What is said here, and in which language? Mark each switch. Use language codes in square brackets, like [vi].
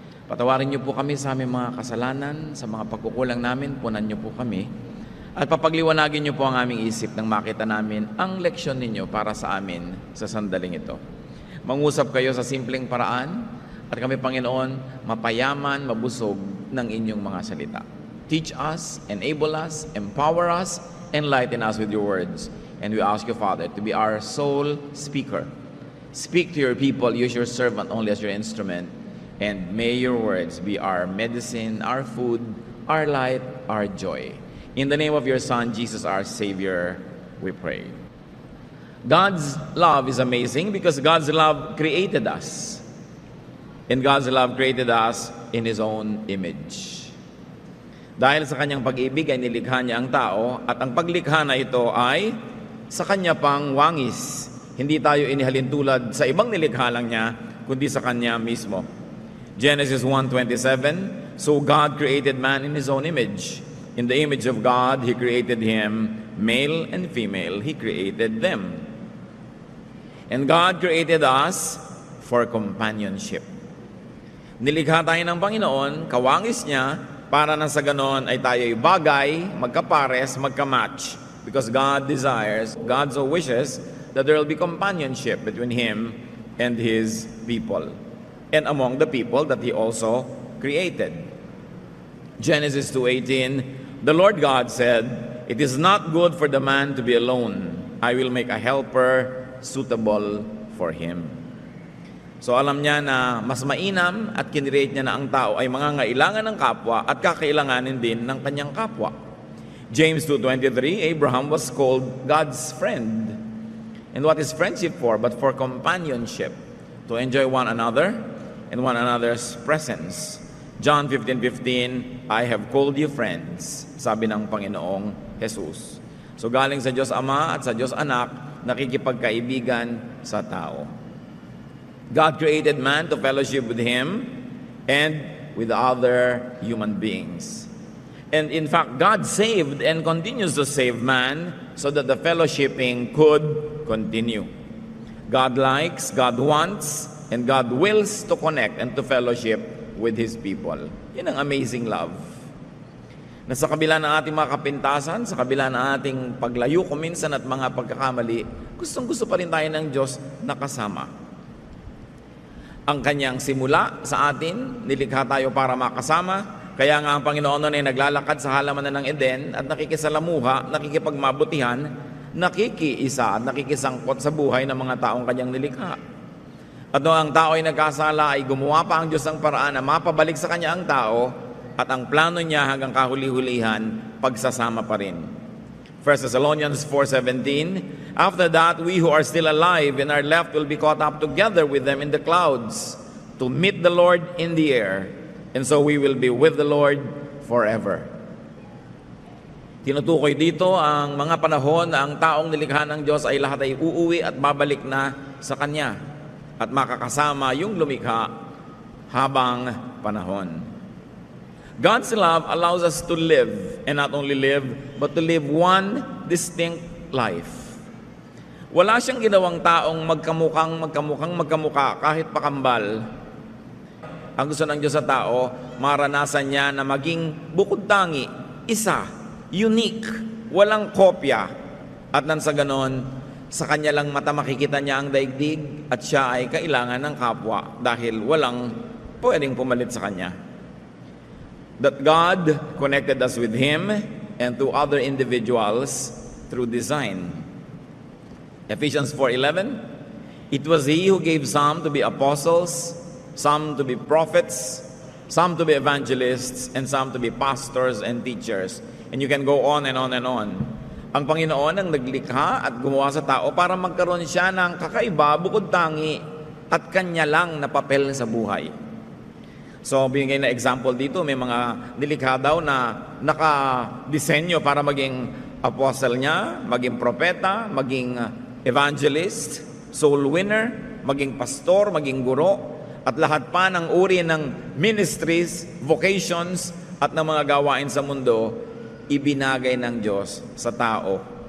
[tl] Patawarin niyo po kami sa aming mga kasalanan, sa mga pagkukulang namin, punan niyo po kami. At papagliwanagin niyo po ang aming isip nang makita namin ang leksyon ninyo para sa amin sa sandaling ito. Mangusap kayo sa simpleng paraan at kami, Panginoon, mapayaman, mabusog ng inyong mga salita. [en] Teach us, enable us, empower us, enlighten us with your words. And we ask you, Father, to be our sole speaker. Speak to your people, use your servant only as your instrument, and may your words be our medicine, our food, our light, our joy. In the name of your Son, Jesus, our Savior, we pray. God's love is amazing because God's love created us. And God's love created us in His own image. [tl] Dahil sa kanyang pag-ibig ay nilikha niya ang tao, at ang paglikha na ito ay sa kanya pang wangis. Hindi tayo inihalin tulad sa ibang nilikha lang niya, kundi sa kanya mismo. [en] Genesis 1:27, so God created man in His own image. In the image of God, He created him, male and female, He created them. And God created us for companionship. [tl] Nilikha tayo ng Panginoon, kawangis niya, para na sa ganon ay tayo'y bagay, magkapares, magkamatch. [en] Because God desires, God so wishes, that there will be companionship between Him and His people, and among the people that He also created. Genesis 2:18, the Lord God said, it is not good for the man to be alone. I will make a helper suitable for him. [tl] So alam niya na mas mainam at kinrate niya na ang tao ay mangangailangan ng kapwa at kakailanganin din ng kanyang kapwa. [en] James 2:23, Abraham was called God's friend. And what is friendship for? But for companionship, to enjoy one another and one another's presence. John 15:15, I have called you friends, [tl] sabi ng Panginoong Jesus. So galing sa Diyos Ama at sa Diyos Anak, nakikipagkaibigan sa tao. [en] God created man to fellowship with Him and with other human beings. And in fact, God saved and continues to save man so that the fellowshipping could continue. God likes, God wants, and God wills to connect and to fellowship with His people. [tl] Yan ang amazing love. Na sa kabila ng ating mga kapintasan, sa kabila ng ating paglayo kuminsan at mga pagkakamali, gustong-gusto pa rin tayo ng Diyos na kasama. Ang kanyang simula sa atin, nilikha tayo para makasama. Kaya nga ang Panginoon noon ay naglalakad sa halamanan ng Eden at nakikisalamuha, nakikipagmabutihan, nakikiisa at nakikisangkot sa buhay ng mga taong kanyang nilikha. At noong ang tao ay nagkasala, ay gumawa pa ang Diyos ng paraan na mapabalik sa kanya ang tao, at ang plano niya hanggang kahuli-hulihan, pagsasama pa rin. [en] 1 Thessalonians 4:17, after that, we who are still alive and are left will be caught up together with them in the clouds to meet the Lord in the air, and so we will be with the Lord forever. [tl] Tinutukoy dito ang mga panahon na ang taong nilikha ng Diyos ay lahat ay uuwi at babalik na sa Kanya at makakasama yung lumikha habang panahon. [en] God's love allows us to live, and not only live, but to live one distinct life. [tl] Wala siyang ginawang taong magkamukha kahit pakambal. Ang gusto ng Diyos sa tao, maranasan niya na maging bukod tangi, isa, unique, walang kopya. At nang sa ganon, sa kanya lang mata makikita niya ang daigdig at siya ay kailangan ng kapwa dahil walang pwedeng pumalit sa kanya. [en] That God connected us with Him and to other individuals through design. Ephesians 4:11, it was He who gave some to be apostles, some to be prophets, some to be evangelists, and some to be pastors and teachers. And you can go on and on and on. [tl] Ang Panginoon ang naglikha at gumawa sa tao para magkaroon siya ng kakaiba, bukod tangi, at kanya lang na papel sa buhay. So, binigay na example dito, may mga nilikha daw na nakadisenyo para maging apostle niya, maging propeta, maging evangelist, soul winner, maging pastor, maging guro, at lahat pa ng uri ng ministries, vocations, at ng mga gawain sa mundo, ibinagay ng Diyos sa tao.